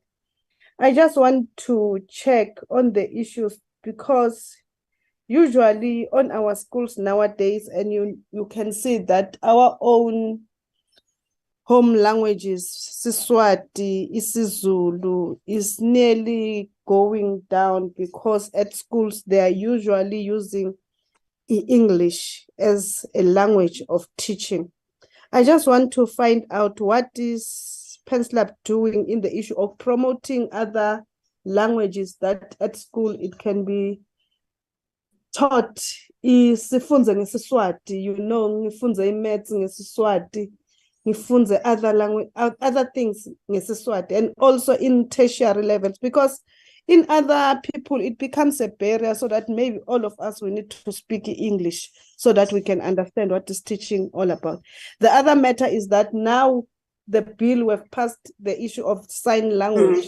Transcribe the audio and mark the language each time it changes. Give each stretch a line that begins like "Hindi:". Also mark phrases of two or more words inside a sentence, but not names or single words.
English: I just want to check on the issues, because usually on our schools nowadays, and you can see that our own home languages, Siswati, isiZulu, is nearly going down, because at schools they are usually using English as a language of teaching. I just want to find out what is PenSLAP doing in the issue of promoting other languages that at school it can be taught.
Swati: Sifunze ngeSiswati, ngifunze iMaths ngeSiswati, ngifunze
English: other language, other things ngeSiswati, and also in tertiary levels, because in other people it becomes a barrier, so that maybe all of us we need to speak English so that we can understand what is teaching all about. The other matter is that now the bill we have passed the issue of sign language.